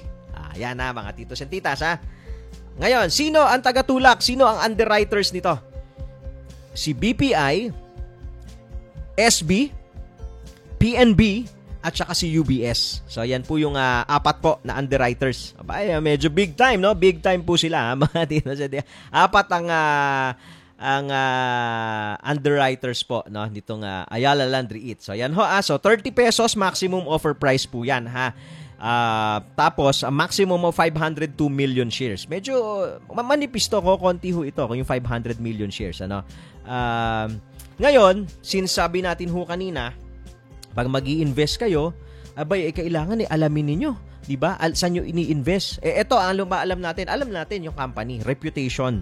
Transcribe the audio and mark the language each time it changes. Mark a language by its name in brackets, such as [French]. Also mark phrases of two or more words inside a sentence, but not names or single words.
[Filipino] Yan na, mga [English] titos and titas, [Filipino] ha? Ngayon, sino ang tagatulak? Sino ang underwriters nito? Si BPI, SB, PNB, at saka si UBS. So, yan po yung apat po na underwriters. Abay, medyo [English] big time, [Filipino] no? [English] Big time [Filipino] po sila, mga titos. Apat ang underwriters po, no, nitong Ayala Land REIT. So yan ho, so 30 pesos [English] maximum offer price [Filipino] po yan, ha. [English] Tapos a maximum of 502 million shares. [Filipino] Medyo manipis to, konti ho ito kung yung 500 [English] million shares, [Filipino] ano. Ngayon, since sabi natin ho kanina, pag magi-invest kayo, abay, kailangan alamin ninyo, di ba? Saan nyo ini-invest? Ito, ang alam natin yung company, reputation.